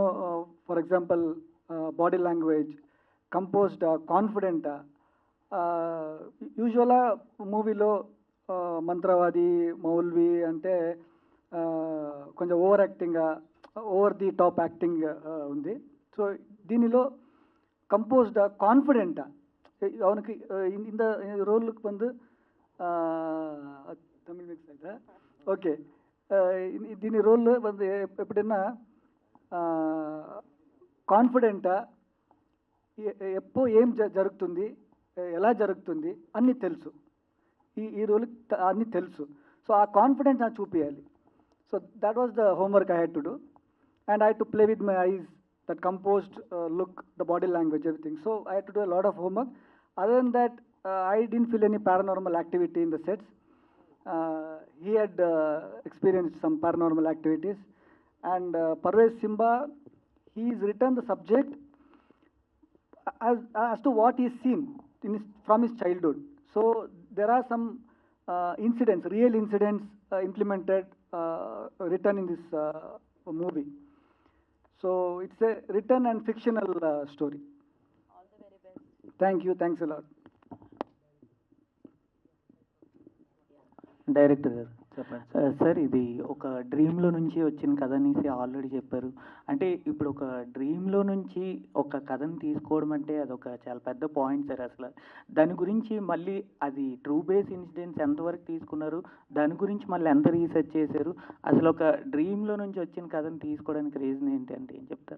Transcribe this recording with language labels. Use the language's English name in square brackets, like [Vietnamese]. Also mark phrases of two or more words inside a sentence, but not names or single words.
[English] for example body language, composed, confident. [Telugu] యూజువల్గా మూవీలో మంత్రవాది, మౌల్వి అంటే కొంచెం [English] over acting, over the top acting [Telugu] ఉంది. [Tamil] సో దీనిలో [English] composed, confident [Tamil] அவனுக்கு இந்த ரோலுக்கு வந்து தமிழ் மிக்ஸ் ஆகிட்டா ఓకే. [Telugu] దీని రోల్ வந்து ఎప్పుడైనా కాన్ఫిడెంటా, ఎప్పో ఏం జరుగుతుంది, ఎలా జరుగుతుంది అన్నీ తెలుసు. ఈ రోల్కి అన్నీ తెలుసు. సో ఆ కాన్ఫిడెన్స్ నాకు చూపించాలి. [English] So that was the homework I had to do. And I had to play with my eyes, that composed look, the body language, everything. So I had to do a lot of homework. Other than that, I didn't feel any paranormal activity in the sets. He had experienced some paranormal activities. And Parvez Simba, he's written the subject as to what he's seen from his childhood. So there are some incidents, real incidents implemented, written in this movie. So it's a written and fictional story. All the very best. Thank you. Thanks a lot. [Telugu] డైరెక్టర్ గారు సార్, ఇది ఒక డ్రీమ్లో నుంచి వచ్చిన కథ అనేసి ఆల్రెడీ చెప్పారు. అంటే ఇప్పుడు ఒక డ్రీమ్లో నుంచి ఒక కథను తీసుకోవడం అంటే అదొక చాలా పెద్ద పాయింట్ సార్. అసలు దాని గురించి మళ్ళీ అది [English] true base incidents [Telugu] ఎంతవరకు తీసుకున్నారు, దాని గురించి మళ్ళీ ఎంత రీసెర్చ్ చేశారు, అసలు ఒక డ్రీమ్లో నుంచి వచ్చిన కథను తీసుకోవడానికి రీజన్ ఏంటి అంటే ఏం చెప్తారు?